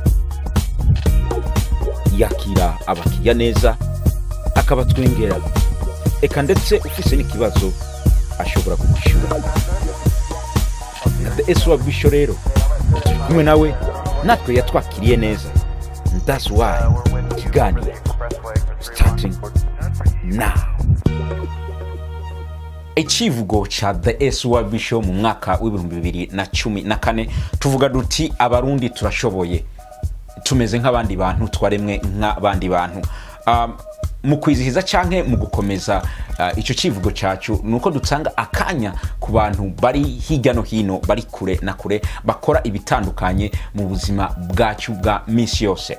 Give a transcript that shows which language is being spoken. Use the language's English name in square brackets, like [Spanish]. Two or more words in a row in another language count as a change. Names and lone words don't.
[Rundi] Yakira abakiriya neza akabatwengera, eka ndetse ufise n'ikibazo ashobora kumwishyura. The SOA Bisho rero kumwe nawe natwe yatwakiriye neza. [English] That's why [Rundi] ikiganiro [English] starting now. [Rundi] Ikivugo cha The SOA Bisho mu mwaka w'2014 tuvuga duti abarundi turashoboye, tumeze nk'abandi bantu, twaremwe nk'abandi bantu. Mu kwizihiza canke mu gukomeza ico kivugo cyacu nuko dutanga akanya ku bantu bari hirya no hino, bari kure na kure, bakora ibitandukanye mu buzima bwacu bwa misi yose.